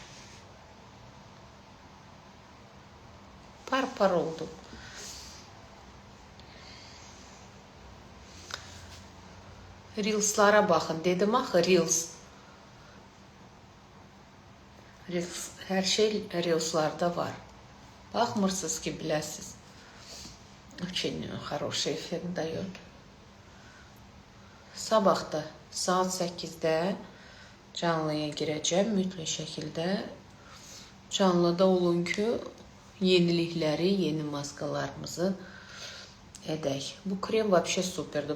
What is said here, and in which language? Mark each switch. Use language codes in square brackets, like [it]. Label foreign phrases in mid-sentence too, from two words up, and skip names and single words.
[az] Par oldu. Reels'lara baxın. Dedim axı Reels. Hər şey Reels'larda var. Baxmırsınız ki, biləsiniz. [ru] Очень хороший эффект дает. [az] Sabah da saat 8-də canlıya girəcəm. Mütləq şəkildə canlıda olun ki, yenilikləri, yeni maskalarımızı edək. Bu krem vəbşə superdir.